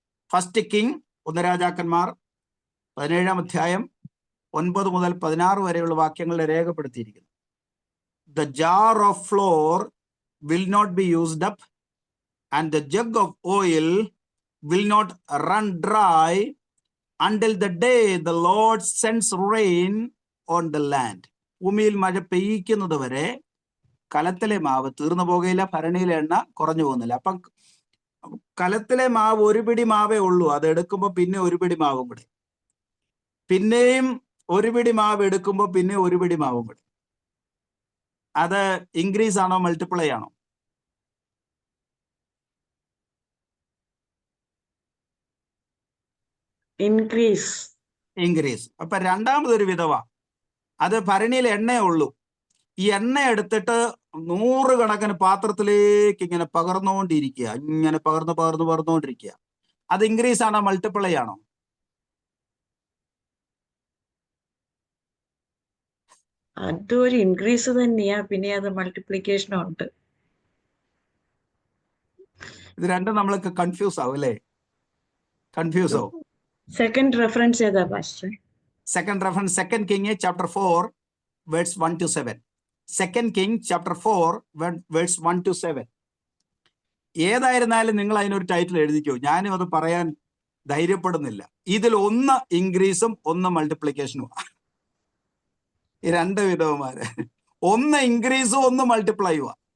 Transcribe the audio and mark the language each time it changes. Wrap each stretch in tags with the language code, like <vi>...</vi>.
<ml>First king 1 രാജാക്കന്മാർ 17-ാം അധ്യായം 9 മുതൽ 16 വരെയുള്ള വാക്യങ്ങളിൽ രേഖപ്പെടുത്തിയിരിക്കുന്നു.</ml> <en>The jar of flour will not be used up, and the jug of oil will not run dry until the day the Lord sends rain on the land.</en> <ml>ഭൂമിയിൽ മഴ പെയ്യിക്കുന്നത് വരെ കലത്തിലെ മാവ് തീർന്നു പോകുകയില്ല, ഭരണിയിലെ എണ്ണ കുറഞ്ഞു പോകുന്നില്ല. അപ്പം കലത്തിലെ മാവ് 1 പിടി മാവേ ഉള്ളൂ. അത് എടുക്കുമ്പോൾ പിന്നെ 1 പിടി മാവും കൂടെ, പിന്നെയും 1 പിടി മാവ് എടുക്കുമ്പോൾ പിന്നെ 1 പിടി മാവും കൂടെ. അത് ഇൻക്രീസ് ആണോ മൾട്ടിപ്ലൈ ആണോ? ഇൻക്രീസ്. അപ്പൊ രണ്ടാമതൊരു വിധവ, അത് ഭരണിയിൽ എണ്ണയേ ഉള്ളൂ. ഈ എണ്ണ എടുത്തിട്ട് 100 കണക്കിന് പാത്രത്തിലേക്ക് ഇങ്ങനെ പകർന്നുകൊണ്ടിരിക്കുക, ഇങ്ങനെ പകർന്നുകൊണ്ടിരിക്കുക. അത് ഇൻക്രീസ് ആണോ മൾട്ടിപ്ലൈ ആണോ? അതൊരു ഇൻക്രീസ് തന്നെയാ, പിന്നെ അത് മൾട്ടിപ്ലിക്കേഷനും ഉണ്ട്. ഇത് രണ്ടും നമ്മൾക്ക് കൺഫ്യൂസ് ആവും അല്ലേ? കൺഫ്യൂസ് ആവും. സെക്കൻഡ് റെഫറൻസ് ഏതാ pastor?</ml> <en>Second reference 2 King chapter 4 verse 1 to 7. 2 King chapter 4 verse 1 to 7.</en> <ml>ഏതായിരുന്നാലും നിങ്ങൾ അതിനൊരു ടൈറ്റിൽ എഴുതിക്കോ. ഞാനും അത് പറയാൻ ധൈര്യപ്പെടുന്നില്ല. ഇതിൽ 1 ഇൻക്രീസും 1 മൾട്ടിപ്ലിക്കേഷനും. ഈ 2 വിധവന്മാര് 1 ഇൻക്രീസും 1 മൾട്ടിപ്ലൈയുവാ.</ml>